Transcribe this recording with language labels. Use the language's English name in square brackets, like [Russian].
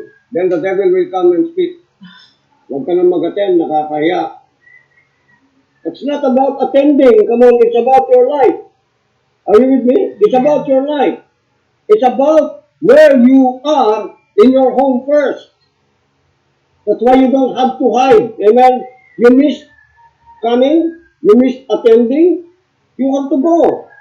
[English] Then the devil will come and speak. [Filipino] Huwag ka nang mag-attend, nakakahiya. [English] It's not about attending. Come on, it's about your life. Are you with me? It's about your life. It's about where you are in your home first. That's why you don't have to hide. Amen? You miss coming, you miss attending, you have to go.